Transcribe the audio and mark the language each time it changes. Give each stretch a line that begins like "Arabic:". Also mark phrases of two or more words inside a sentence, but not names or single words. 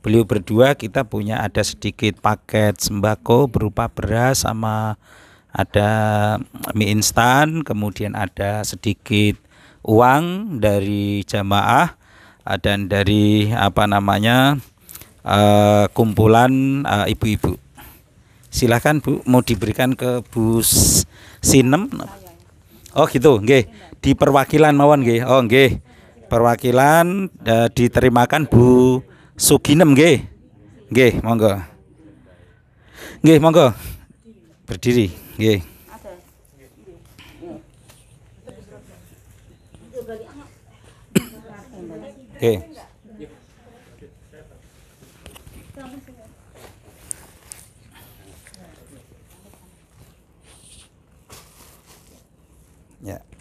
Indonesian: beliau berdua kita punya ada sedikit paket sembako berupa beras sama ada mie instan, kemudian ada sedikit uang dari jamaah dan dari kumpulan ibu-ibu. Silahkan Bu, mau diberikan ke Bu Sinem. Oh gitu,
Javanese: nggih. Di perwakilan mawon nggih. Oh nggih.
Indonesian: Perwakilan diterimakan Bu Suginem nggih.
Javanese: Nggih, monggo. Nggih, monggo.
Indonesian: Berdiri, nggih. Oke. Ya.